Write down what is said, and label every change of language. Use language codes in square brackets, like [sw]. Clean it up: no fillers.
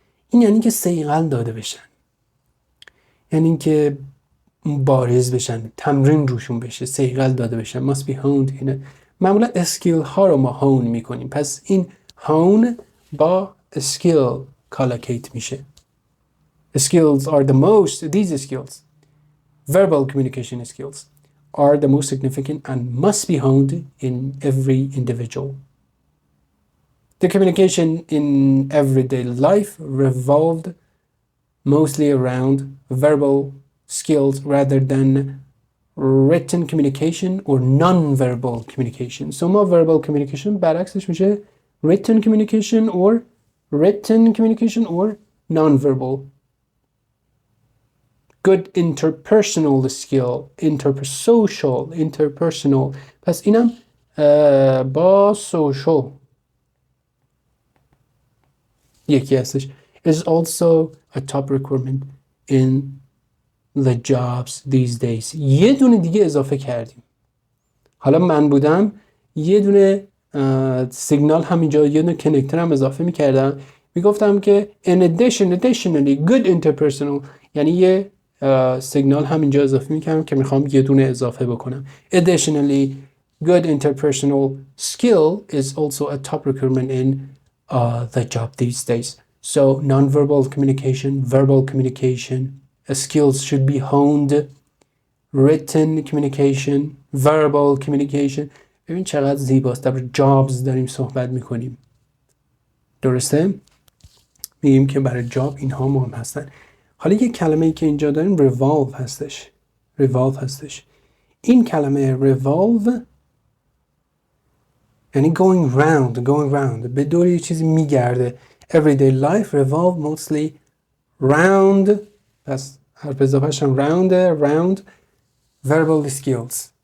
[fa] این یعنی که صیقل داده بشن، یعنی که بارز بشن، تمرین روشون بشه، صیقل داده بشن. [en] Must be honed. [fa] اینه معمولا اسکیل ها رو ما هون میکنیم، پس این هون با اسکیل کالاکیت میشه. [en] Skills are the most, these skills, verbal communication skills, are the most significant and must be honed in every individual. The communication in everyday life revolved mostly around verbal skills rather than written communication or non-verbal communication. So [fa] ما [en] verbal communication [fa] برعکسش میشه [en] written communication or non-verbal. Good interpersonal skill, interpersonal. [fa] پس اینم با social یکی هستش. [en] Is also a top requirement in the jobs these days. [fa] یه دونه دیگه اضافه کردیم. حالا من بودم یه دونه سیگنال همینجا، یه دونه کنکتر هم اضافه میکردم، میگفتم که [en] additionally good interpersonal، [fa] یعنی یه سیگنال همینجا اضافه میکردم که میخوام یه دونه اضافه بکنم. [en] Additionally good interpersonal skill is also a top requirement in the job these days. So non-verbal communication, verbal communication skills should be honed. Written communication, verbal communication. [fa] ببین چقدر زیباست. در jobs داریم صحبت میکنیم. درسته؟ میگیم که برای جاب اینها مهم هستن. حالا یک کلمه‌ای که اینجا داریم revolve هستش. این کلمه revolve یعنی [en] going round [fa] به دور یه چیزی میگرده. [en] Everyday life revolve mostly round، [fa] پس حرف اضافه‌اش هم [en] round verbal skills.